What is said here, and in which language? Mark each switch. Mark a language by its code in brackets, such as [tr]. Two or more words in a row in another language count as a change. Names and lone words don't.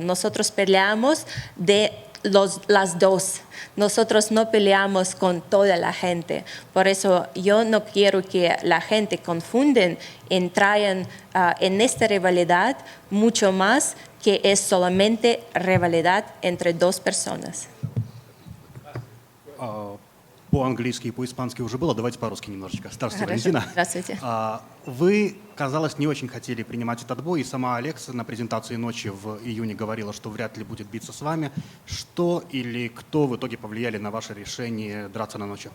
[es] Nosotros peleamos de las dos. Nosotros no peleamos con toda la gente. Por eso yo no quiero que la gente confunden, entrayan en esta rivalidad mucho más que es solamente rivalidad entre dos personas. [ru] По-английски и по-испански уже было, давайте по-русски немножечко. Здравствуйте, Хорошо. Валентина. Здравствуйте. Вы, казалось, не очень хотели принимать этот бой, и сама Алекса на презентации ночи в июне говорила, что вряд ли будет биться с вами. Что или кто в итоге повлияли на ваше решение драться на ночи?